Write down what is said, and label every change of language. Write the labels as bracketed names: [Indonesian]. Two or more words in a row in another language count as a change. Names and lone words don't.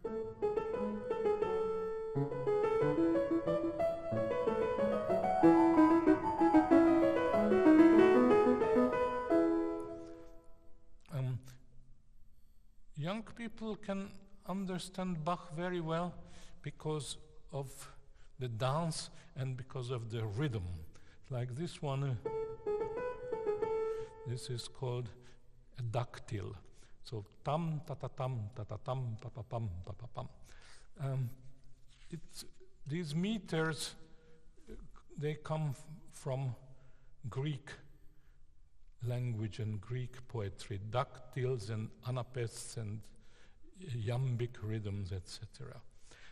[English] Young people can understand Bach very well because of the dance and because of the rhythm. Like this one, this is called a dactyl. So tam ta ta tam ta ta tam pa pa pam pa pa pam. These meters, they come from Greek language and Greek poetry, dactyls and anapests and iambic rhythms, etc.